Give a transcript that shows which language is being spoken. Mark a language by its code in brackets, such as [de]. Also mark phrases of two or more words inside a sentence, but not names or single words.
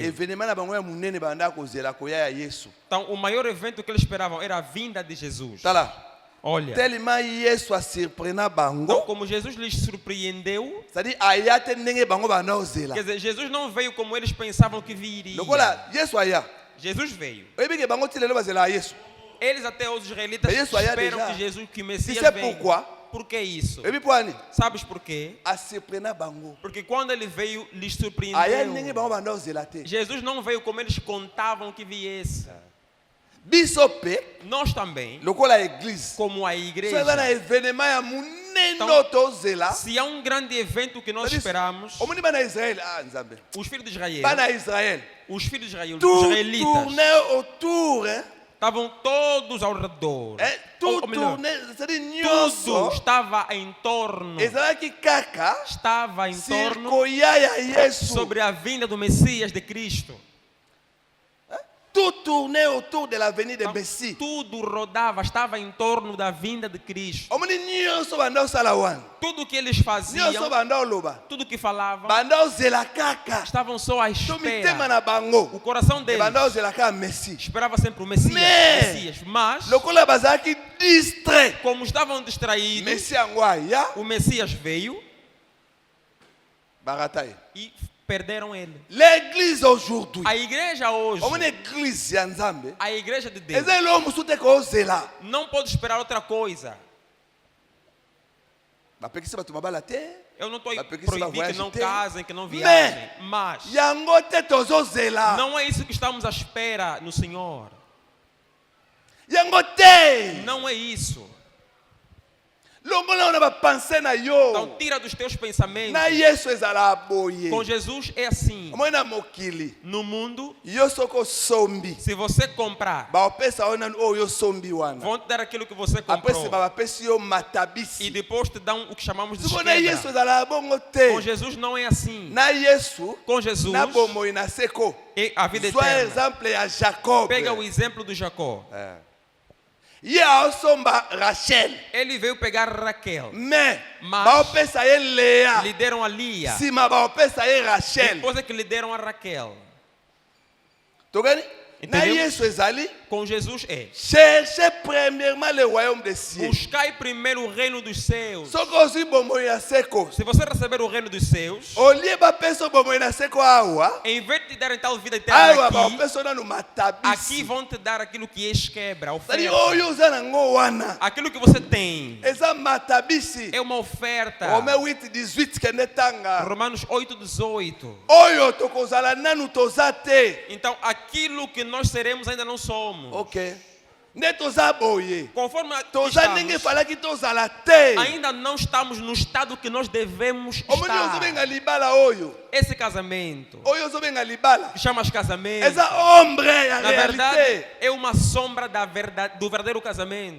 [ln] Événement na bango ya munene banda kozela koya ya Yesu. [pt] Então, o maior evento que eles esperavam era a vinda de Jesus. Tá lá. Olha, [ln] Tellement Yesu a surprena [pt] então, [ln] bango. [pt] como Jesus lhes surpreendeu, [fr] C'est-à-dire [ln] aya te ndenge bango banda ozela. [pt] quer dizer, Jesus não veio como eles pensavam que viria. [ln] Lokola Yesu aya. [pt] Jesus veio. [ln] Oyebi ke bango tilelo bazela Yesu. [pt] Eles até os israelitas Mas isso aí é esperam [fr] déjà. [pt] que Jesus, que o [fr] Tu [pt] Messias [fr] sais [pt] venha. [fr] pourquoi? [pt] Por que isso? [ln] Oyebi poani. [pt] Sabes por quê? [ln] A surprena bango. [pt] Porque quando ele veio, lhes [ln] Aya ndenge [pt] surpreendeu. [ln] bango banda ozela te. [pt] Jesus não veio como eles contavam que viesse. [ln] Biso pe [pt] Nós também, [ln] lokola église. [pt] como a [ln] So eza [pt] igreja, [ln] na événement ya munene [pt] Então, [ln] tozela. [pt] se há um grande evento que nós esperamos, [ln] Omoni bana Israël. Ah nzambe. [pt] os filhos de Israel, [ln] Bana Israël. [pt] os filhos de Israel, os [fr] Tout [pt] israelitas, [fr] tournait autour, hein? [pt] estavam todos ao redor. [fr] Tout [pt] Ou melhor, [fr] tournait, c'est-à-dire [pt] tudo [ln] nyonso. [pt] estava em torno, [ln] Ezalaki kaka [pt] estava em torno [ln] sirkoya ya Yesu. [pt] sobre a vinda do Messias de Cristo. [fr] Tout tournait autour de la venue de [pt] Então, [fr] Messie. [pt] tudo rodava, estava em torno da vinda de Cristo. [ln] Omoni nyonso banda osala wana. [pt] Tudo que eles [ln] Nyonso [pt] faziam, [ln] banda oloba. [pt] tudo que falavam, [ln] Banda ozela kaka. [pt] estavam só à [ln] To mitema [pt] espera. [ln] na bango. [pt] O coração deles [ln] Banda ozela kaka Messie. [pt] esperava sempre o Messias. [fr] Mais- [pt] Messias. Mas, [ln] Lokola bazalaki distrait. [pt] como estavam distraídos, [ln] Messie yango aya. [pt] o Messias veio [ln] Barataye. [pt] e perderam ele. [fr] L'église aujourd'hui. [pt] A igreja hoje, [ln] Omoni église ya Nzambe. [pt] a igreja de Deus, [ln] Eza elo musu te kozela. [pt] não pode esperar outra coisa. [ln] Bapekisi bato mabala te. [pt] Eu não estou Mas porque proibindo isso vai que não ter. casem, que não viajem. Mas [ln] Yango te tozozela. [pt] não é isso que estamos à espera no Senhor. [ln] Yango te. [pt] Não é isso. [ln] Longola na bapense na yo. [pt] Então tira dos teus pensamentos. [ln] Na Yesu ezala boye. [pt] Com Jesus é assim. [ln] Omoi na mokili. [pt] No mundo, [ln] Yo soko sombi. [pt] se você comprar, [ln] Baopesa ona oyo sombi wana. [pt] vão te dar aquilo que você comprou. [ln] Apesi babapesi yo [pt] E [ln] matabisi. [pt] depois te dão o que chamamos de [ln] Siko na Yesu [pt] esquerda. [ln] ezala bongo te. [pt] Com Jesus não é assim. [ln] Na Yesu. [pt] Com Jesus [ln] Na bomoi na seko. [pt] é a vida [fr] Sois [pt] eterna. [ln] exemple ya Jacob. [pt] Pega o exemplo do Jacó. [ln] Ye aosomba Rachel. [pt] Ele veio pegar Raquel. [fr] Mais [pt] Mas- [ln] baopesa ye Lea. [pt] Lhe deram a Lia. [ln] Sima baopesa ye Rachel. [pt] Depois é que lhe deram a Raquel. [ln] Togani? Na [pt] Entendeu? [ln] Yesu ezali. [pt] Com Jesus é: [fr] Cherchez premièrement le royaume des cieux. [pt] buscai primeiro o reino dos céus. [ln] Soki ozwi bomoi ya seko. [pt] Se você receber o reino dos céus, [ln] Olie bapesa bomoi na seko awa. [pt] em vez de te darem tal vida eterna [ln] Awa [pt] aqui, [ln] baopesa nanu [pt] aqui [ln] matabisi. [pt] vão te dar aquilo que és quebra, [ln] Sali [pt] oferta. [ln] oyo oza nango wana. [pt] Aquilo que você tem [ln] Eza matabisi. [pt] é uma oferta. [ln] Rome 8:18 kende tanga. [pt] Romanos 8:18. [ln] Oyo tokozala nanu toza te. [pt] Então, aquilo que nós seremos ainda não somos. [ln] Ok. Nde toza boye. [pt] Conforme [ln] Toza ndenge [pt] estamos, [ln] falaki tozala te. [pt] ainda não estamos no estado que nós devemos [ln] Omoni [pt] estar. [ln] ozobenga libala oyo. [pt] Esse casamento, [ln] Oyo ozobenga libala. [pt] que chamas casamento, [ln] Eza ombre ya [pt] na verdade [fr] realite. [pt] é uma sombra da verdade, do verdadeiro casamento.